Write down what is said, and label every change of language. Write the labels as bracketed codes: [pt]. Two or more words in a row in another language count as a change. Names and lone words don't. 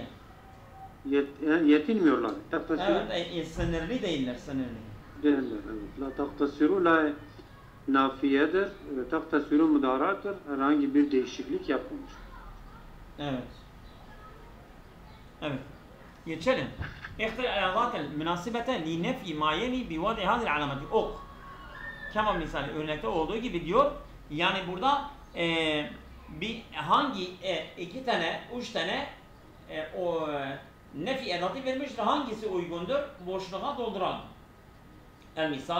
[tr] Yetinmiyorlar. Evet, sınırlı değiller. Değiller, evet. [ar] لا تقتصر [tr] la nafiyedir. Tahtasiru müdarattır. Herhangi bir değişiklik yapmamış. Evet. Evet. Geçelim. [ar] اختر الأدوات المناسبة لنفي ما يلي بوضع هذه العلامات. [tr] Ok. Kemal misali örnekte olduğu gibi diyor. Yani burada hangi iki tane, üç tane o nefi edatı vermiştir. Hangisi uygundur? Boşluğa dolduralım. [ar] المثال.